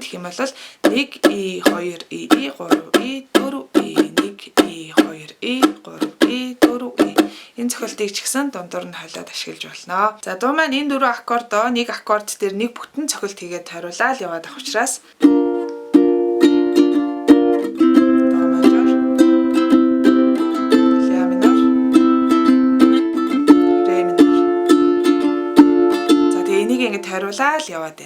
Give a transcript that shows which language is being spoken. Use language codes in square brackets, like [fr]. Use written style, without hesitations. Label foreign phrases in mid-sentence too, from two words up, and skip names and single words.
[mn] Тэгэх юм бол 1 и 2 и 3 и 4 и 1 и 2 и 3 и 4 и. Энэ цохилтыг ч гэсэн дундуур нь хойлоод ашиглаж болно. За дуу маань энэ 4 аккордоо нэг аккорд дээр нэг бүтэн цохилт хийгээд тойруулаад яваад авах учраас до мажор, ля минор, ре минор. За тэгээ энийг ингэ тойруулаад яваад байна.